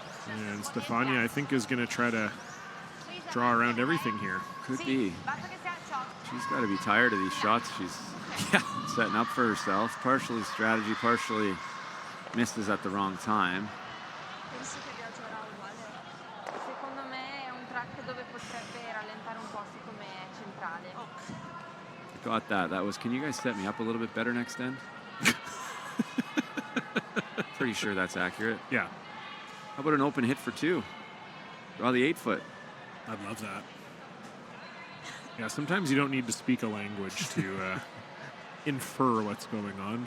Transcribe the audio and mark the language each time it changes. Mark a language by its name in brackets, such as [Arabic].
[English] And Stefania, I think, is going to try to draw around everything here. Could be. She's got to be tired of these shots she's Yeah. Setting up for herself. Partially strategy, partially misses at the wrong time. [Italian] Penso che viaggerà uguale. Secondo me è un track dove potrebbe rallentare un po' siccome è centrale. [English] Got that. That was, can you guys set me up a little bit better next end? Pretty sure that's accurate. Yeah. How about an open hit for 2? Draw the 8-foot. I'd love that. Yeah, sometimes you don't need to speak a language to infer what's going on.